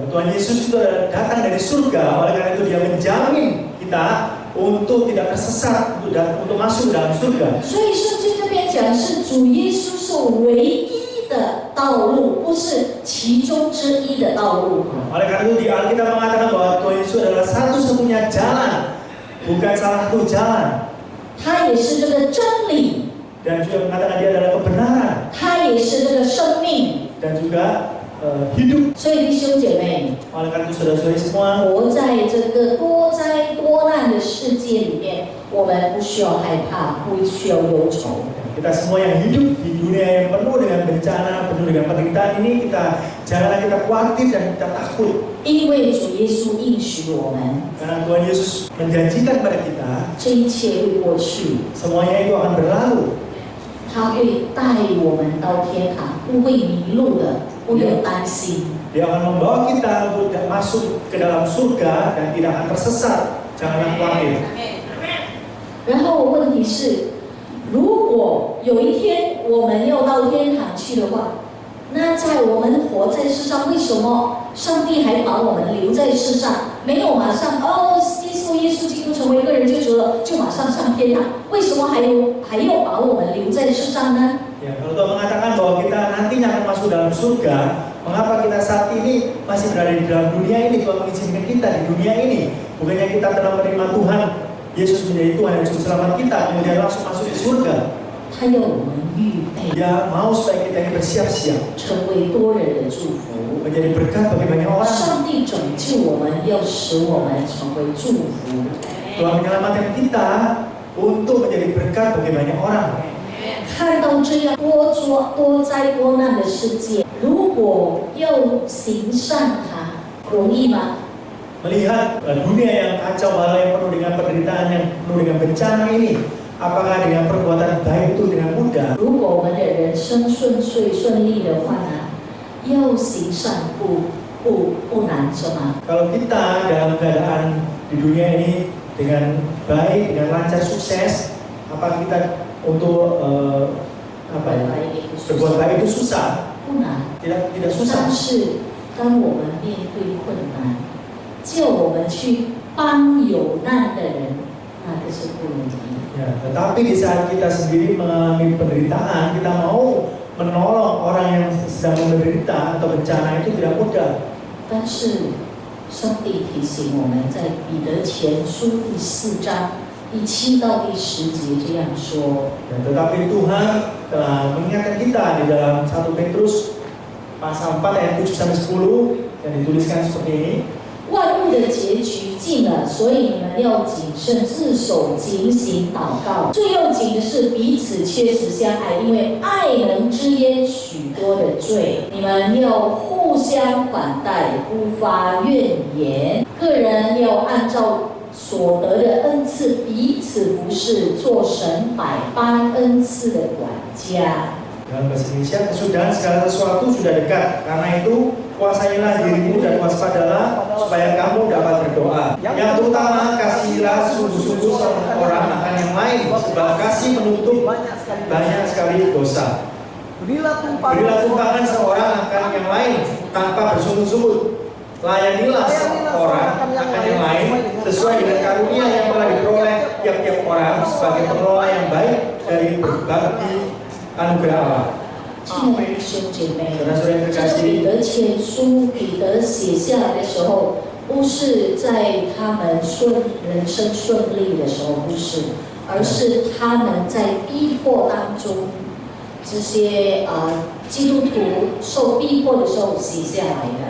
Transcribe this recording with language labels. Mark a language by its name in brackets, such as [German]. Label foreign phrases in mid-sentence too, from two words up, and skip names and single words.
[Indonesian] Tuhan Yesus itu datang dari surga, oleh karena itu dia menjamin kita untuk tidak tersesat untuk masuk dalam surga. [Chinese] 所以圣经这边讲是主耶稣是唯一的道路，不是其中之一的道路。 [Indonesian] Oleh karena itu di Alkitab mengatakan bahwa Tuhan Yesus adalah satu-satunya jalan, bukan salah satu jalan. [Chinese] 他也是这个真理， [Indonesian] Dan juga mengatakan dia adalah kebenaran [Chinese] 他也是这个生命。 [Indonesian] dan juga hidup. [Chinese] 所以弟兄姐妹， [Indonesian] Oleh karena itu saudara-saudari semua, [Chinese] 活在这个多灾多难的世界里面，我们不需要害怕，不需要忧愁。 [Indonesian] kita semua yang hidup di dunia yang penuh dengan bencana, penuh dengan penderitaan ini, janganlah kita khawatir dan kita takut. [Chinese] 因为主耶稣应许我们， [Indonesian] Karena Tuhan Yesus menjanjikan pada kita, [Chinese] 这一切会过去， [Indonesian] semuanya itu akan berlalu. [Chinese] 他会带我们到天堂，不会迷路的，不用担心。 [Indonesian] Dia akan membawa kita untuk masuk ke dalam surga dan tidak akan tersesat. Janganlah khawatir. [Chinese] 然后问题是，如果有一天我们要到天堂去的话，那在我们活在世上，为什么上帝还把我们留在世上，没有马上接受耶稣基督成为个人救主了，就马上上天堂？为什么还要把我们留在世上呢？ [Indonesian] Ya, kalau Tuhan mengatakan bahwa kita nantinya akan masuk dalam surga, mengapa kita saat ini masih berada di dalam dunia ini? Tuhan mengizinkan kita di dunia ini. Bukannya kita telah menerima Tuhan Yesus menjadi Tuhan dan Juru Selamat kita, kemudian langsung masuk ke surga. [Chinese] 他要我们预备， [Indonesian] Dia mau supaya kita ini bersiap-siap [Chinese] 成为多人的祝福。 [Indonesian] menjadi berkat bagi banyak orang. [Chinese] 上帝拯救我们，要使我们成为祝福。 [Indonesian] Tuhan menyelamatkan kita untuk menjadi berkat bagi banyak orang. [Chinese] 看到这样多灾多难的世界，如果要行善它容易吗？ [Indonesian] Melihat dunia yang kacau balau, yang penuh dengan penderitaan, yang penuh dengan bencana ini, apakah dengan perbuatan baik itu dengan mudah? [Chinese] 如果我们的人生顺利的话呢，要行善不难是吗？ [Indonesian] Kalau kita dalam keadaan di dunia ini dengan baik, dengan lancar, sukses, apa kita untuk berbuat baik itu susah? [Chinese] 不难， [Indonesian] Tidak susah. [Chinese] 但是当我们面对困难，叫我们去帮有难的人，那个是不容易。 [Indonesian] Ya, tetapi di saat kita sendiri mengalami penderitaan, kita mau menolong orang yang sedang menderita atau bencana itu tidak mudah. [Chinese] 但是上帝提醒我们，在彼得前书第4章第7到第10节这样说。 [Indonesian] Ya, tetapi Tuhan telah mengingatkan kita di dalam 1 Petrus pasal 4 ayat 7 sampai 10 yang dituliskan seperti ini. [Chinese] 万物的结局近了，所以你们要谨慎自守，警醒祷告。最要紧的是彼此切实相爱，因为爱能支淹许多的罪。你们要互相款待，不发怨言。个人要按照所得的恩赐彼此服侍，做神百般恩赐的管家。 [Indonesian] Dalam bahasa Indonesia, kesudahan segala sesuatu sudah dekat. Karena itu, kuasailah dirimu dan waspadalah supaya kamu dapat berdoa. Yang terutama, kasihilah sungguh-sungguh sama orang akan yang lain, sebab kasih menutup banyak sekali dosa. Berilah tumpangan seorang akan yang lain tanpa bersungguh-sungguh. Layanilah seorang akan yang lain sesuai dengan karunia yang telah diperoleh tiap-tiap orang sebagai pengelola yang baik dari berbagi anugerah Allah. [Chinese] 亲爱的弟兄姐妹， [Indonesian] Saudara-saudara yang [Chinese] 这是 [Indonesian] terkasih, [Chinese] 彼得前书，彼得写下来的时候，不是在他们人生顺利的时候，不是，而是他们在逼迫当中，这些基督徒受逼迫的时候写下来的。